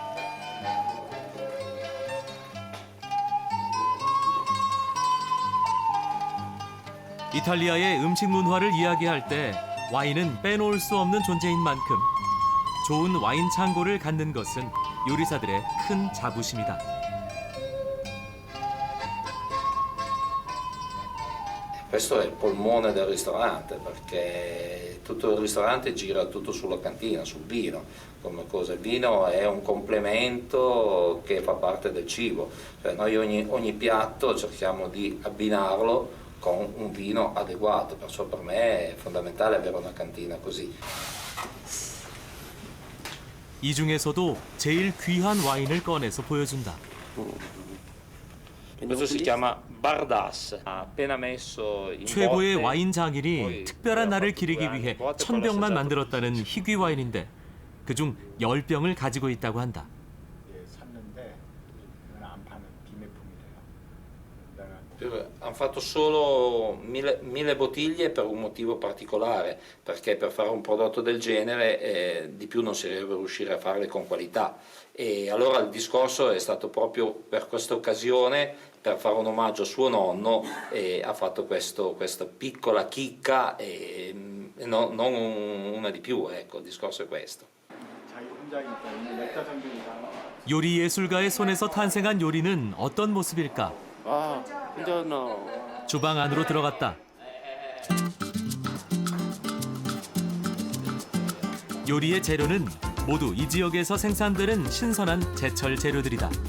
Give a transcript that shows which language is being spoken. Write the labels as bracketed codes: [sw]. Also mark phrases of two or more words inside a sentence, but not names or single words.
[ko] 이탈리아의 음식 문화를 이야기할 때 와인은 빼놓을 수 없는 존재인 만큼 좋은 와인 창고를 갖는 것은 요리사들의 큰 자부심이다. [it] Questo è il polmone del ristorante, perché tutto il ristorante gira tutto sulla cantina, sul vino, come cosa. Il vino è un complemento che fa parte del cibo, cioè noi ogni piatto cerchiamo di abbinarlo con un vino adeguato, perciò per me è fondamentale avere una cantina così. [ko] 이 중에서도 제일 귀한 와인을 꺼내서 보여준다. [it] Questo si chiama Bardas. Appena messo in [ko] 최고의 [it] botte, [ko] 와인 장인이 특별한 날을 기리기 위해 1000병만 만들었다는 희귀 와인인데 그중 10병을 가지고 있다고 한다. 샀는데 이건 안 파는 비매품이래요. [it] Hanno fatto solo 1000 bottiglie per un motivo particolare, perché per fare un prodotto del genere di più non si deve riuscire a farle con qualità. E allora il discorso è stato proprio per questa occasione, per fare un omaggio a suo nonno, ha fatto questa piccola chicca e non una di più, ecco, il discorso è questo. [ko] 요리 예술가의 손에서 탄생한 요리는 어떤 모습일까? [it] Buongiorno. [ko] 주방 안으로 들어갔다. 요리의 재료는 모두 이 지역에서 생산되는 신선한 제철 재료들이다.